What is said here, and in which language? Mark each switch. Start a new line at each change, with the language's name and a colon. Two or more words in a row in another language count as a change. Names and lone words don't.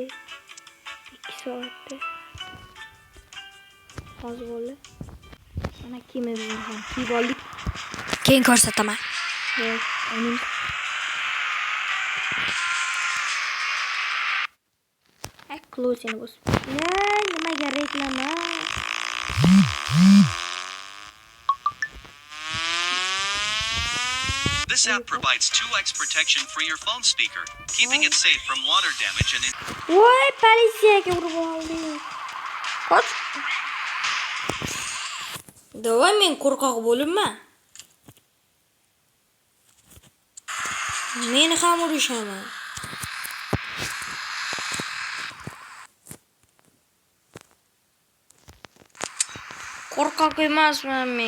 Uzbek: 2 soatda. Hozir bo'ldi. Mana kiyimi bizni ham kiyib oldik. Keyin ko'rsataman. Yo'q, uning Closing bos. Nimaga reklama?
English: This app provides 2x protection for your phone speaker, keeping it safe from water damage and
Uzbek: Voy, politsiyaga urib oldi. Qoch. Davay, men qo'rqoq bo'libman. Meni ham urishaman. Qo'rqoq emasman men.